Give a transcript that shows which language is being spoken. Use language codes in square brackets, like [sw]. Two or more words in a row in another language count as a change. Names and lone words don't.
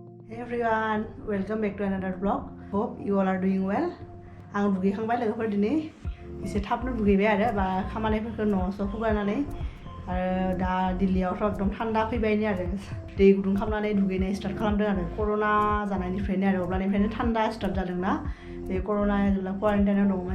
[en] Everyone, welcome back to another vlog. Hope you all are doing well. [brx] आं दुगैखांबाय लोगोफोर दिनै एसे थाबनो दुगैबाय आरो बा खामानिफोरखौ न'आवसो हुगारनानै आरो दा दिल्लीयावथ' एकदम थान्दा फैबायनो आरो दै गुदुं खालामनानै दुगैनाय स्टार्ट खालामदों आरो कर'ना जानायनिफ्रायनो आरो अब्लानिफ्रायनो थान्दा स्टार्ट जादोंना बे कर'ना जेब्ला क्वारेन्टाइनाव दंमोन